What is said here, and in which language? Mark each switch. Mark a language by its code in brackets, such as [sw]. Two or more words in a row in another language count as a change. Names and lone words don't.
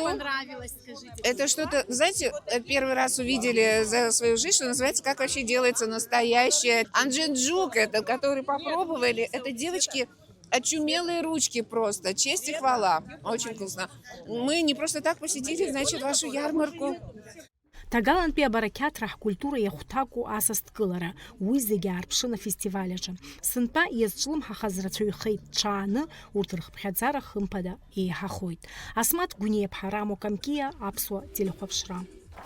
[ru] Это что-то, знаете, первый раз увидели за свою жизнь, что называется, как вообще делается настоящее. Анджинджук, это, который попробовали, это девочки... Очумелые ручки просто, честь и хвала. Очень вкусно. Мы не просто так посетили, значит, вашу ярмарку. [ab] Тагалантәи абарақьаҭра ҳкультура иахәҭакәу асасдкылара, уи зегьы аарԥшын афестиваль аҿы. Сынтәа иазҿлымҳахаз рацәаҩхеит ҽааны, урҭ рхыԥхьаӡара хымԥада еиҳахоит. Асмаҭ Гәниа-ԥҳа, Рамо Камкиа, Аԥсуа телехәаԥшра.